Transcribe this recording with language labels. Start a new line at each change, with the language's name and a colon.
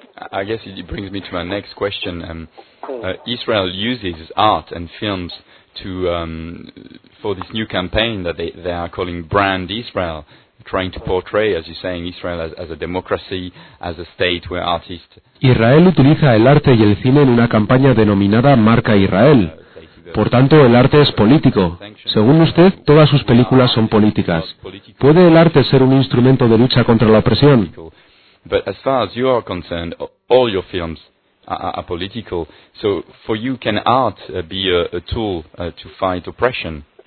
English: I guess it brings me to my next question. Israel uses art and films for this new campaign that they are calling Brand Israel, trying to portray, as you're saying, Israel as a democracy, as a state where artists...
Spanish: Israel utiliza el arte y el cine en una campaña denominada Marca Israel. Por tanto, el arte es político. Según usted, todas sus películas son políticas. ¿Puede el arte ser un instrumento de lucha contra la opresión?
English: But as far as you are concerned, all your films are political. So for you, can art be a tool to fight oppression?